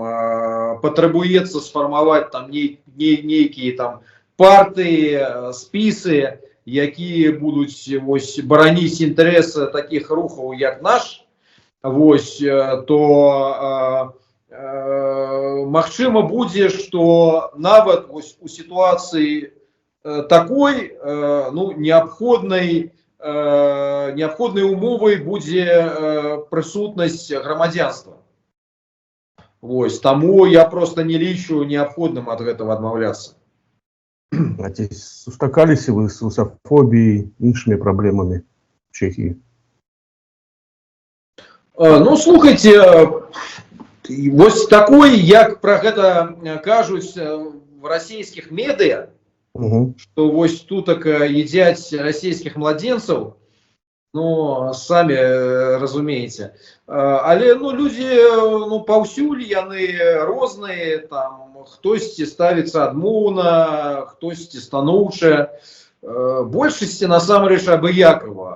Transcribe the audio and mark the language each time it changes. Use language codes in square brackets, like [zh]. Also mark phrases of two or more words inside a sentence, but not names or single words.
[be] патрабуецца сфармаваць там нейкія там партыі, спісы, якія будуць вось бараніць інтарэсы такіх рухаў, як наш, вось, то магчыма будзе, што нават вось у сітуацыі такой неабходнай умовай будзе прысутнасць грамадзянства. Вось, таму я просто не лічу неабходным ад гэтага адмаўляцца. А ці сустракаліся вы з русафобіяй, іншымі праблемамі в Чехії? Слухайте, вось такой, як пра гэта кажуць в расійскіх медыа, што вось тутак едзяць расійскіх младзенцаў, самі разумееце. Але людзі паўсюль яны розныя, там хтосьці ставіцца адмоўна, хтосьці станоўча, большасці насамрэч абыякава.